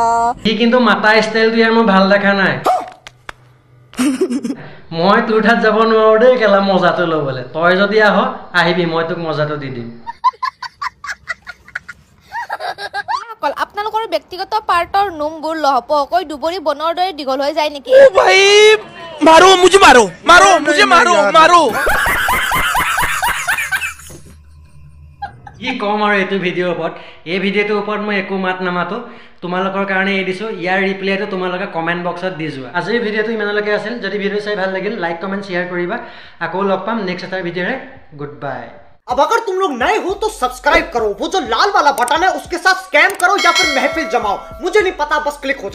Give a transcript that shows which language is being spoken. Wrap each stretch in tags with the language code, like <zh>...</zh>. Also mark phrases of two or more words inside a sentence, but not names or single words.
<as>সি কিন্তু মাতা ষ্টাইলটো ইয়াৰ মোৰ ভাল দেখা নাই মই তোৰ ঠাত যাব নোৱাৰো দেই কেলা মজাটো ল'বলৈ তই যদি আহ আহিবি মই তোক মজাটো দি দিম আপোনালোকৰ ব্যক্তিগত পাৰ্টৰ নোমবোৰ লহপহকৈ দুবৰি বনৰ দৰে দীঘল হৈ যায় নেকি</as> <hi>भाई मारो मुझे मारो मारो मुझे मारो मारो</hi> <as>কি কম আৰু এইটো ভিডিঅ'ৰ ওপৰত এই ভিডিঅ'টোৰ ওপৰত মই একো মাত নামাতো তোমালোকৰ কাৰণে এই দিছো ইয়াৰ ৰিপ্লাইটো তোমালোকে কমেণ্ট বক্সত দি যোৱা আজিৰ ভিডিঅ'টো ইমানলৈকে আছিল যদি ভিডিঅ' চাই ভাল লাগিল লাইক কমেণ্ট শ্বেয়াৰ কৰিবা আকৌ লগ পাম নেক্সট এটা ভিডিঅ'ৰে</as> <en>good bye</en> <hi>अब अगर तुम लोग नए हो तो सब्सक्राइब करो वो जो लाल वाला बटन है उसके साथ स्कैम करो या फिर महफिल जमाओ मुझे नहीं पता बस क्लिक हो जाए</hi>